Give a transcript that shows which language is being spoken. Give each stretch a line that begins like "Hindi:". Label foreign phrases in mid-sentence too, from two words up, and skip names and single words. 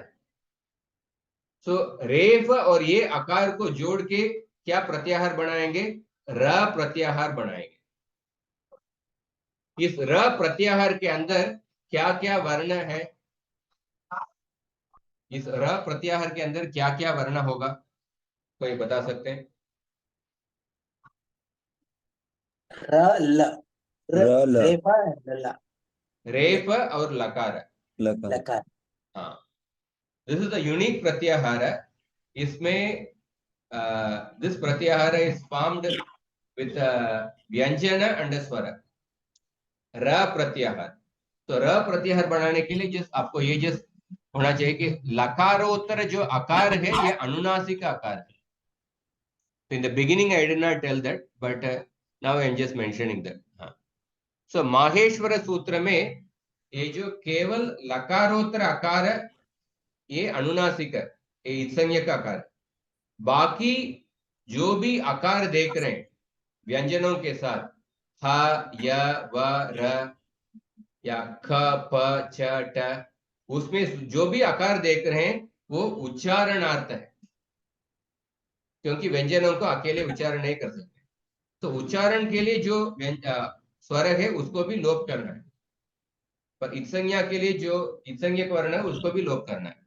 Hindi: सो रेफ और ये आकार को जोड़ के क्या प्रत्याहार बनाएंगे, र प्रत्याहार बनाएंगे। इस र प्रत्याहार के अंदर क्या क्या वर्ण है, इस र प्रत्याहार के अंदर क्या क्या वर्ण होगा, कोई बता सकते हैं? र ल र र ल रेफा ल रेफ और लकार। लकार। लकार।
English: हाँ, this is the unique प्रत्याहार। इसमें दिस प्रत्याहार is formed with व्यंजन एंड स्वर।
Hindi: र प्रत्याहार, तो र प्रत्याहार बनाने के लिए जिस आपको ये जिस होना चाहिए कि लकारोत्तर जो आकार है ये अनुनासिक आकार है।
English: In the beginning I did not tell that, but now I am just mentioning that.
Hindi: हाँ, so माहेश्वर सूत्र में ये जो केवल लकारोत्तर आकार है ये अनुनासिक है, ये इत्संज्ञक का आकार है। बाकी जो भी आकार देख रहे हैं व्यंजनों के साथ, ह, य, व, र या ख, प, छ, ट, उसमें जो भी आकार देख रहे हैं वो उच्चारणार्थ है, क्योंकि व्यंजनों को अकेले उच्चारण नहीं कर सकते। तो उच्चारण के लिए जो स्वर है उसको भी लोप करना है, पर इत्संज्ञा के लिए जो इत्संज्ञक वर्ण है उसको भी लोप करना है।